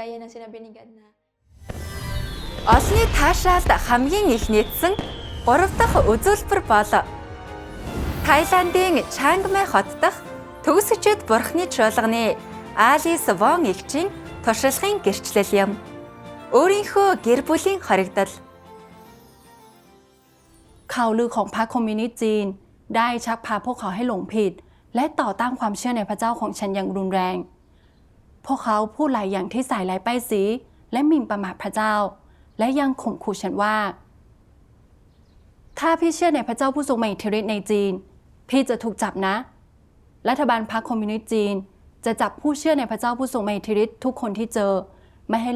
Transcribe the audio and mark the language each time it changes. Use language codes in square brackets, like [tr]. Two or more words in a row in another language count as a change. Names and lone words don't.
[mn] Олонний таашаалд хамгийн их нийцсэн 3 дахь үзүүлбэр бол Тайландын Чангмай хот дахь төгсөгчд Бурханы чуулганы Алис Вон эгчийн туршлагын гэрчлэл юм. Өөрийнхөө гэр бүлийн хоригдол. [th] ข่าวลือของพรรคคอมมิวนิสต์จีนได้ชักพาพวกเขาให้หลงผิดและต่อต้านความเชื่อในพระเจ้าของฉันอย่างรุนแรงพวกเขาพูดหลายอย่างที่ใส่ร้ายป้ายสีและหมิ่นประมาทพระเจ้าและยังข่มขู่ฉันว่าถ้าพี่เชื่อในพระเจ้าผู้ทรงมีอิทธิฤทธิ์ในจีนพี่จะถูกจับนะรัฐบาลพรรคคอมมิวนิสต์จีนจะจับผู้เชื่อในพระเจ้าผู้ทรงมีอิทธิฤทธิ์ทุกคนที่เจอไม่ให้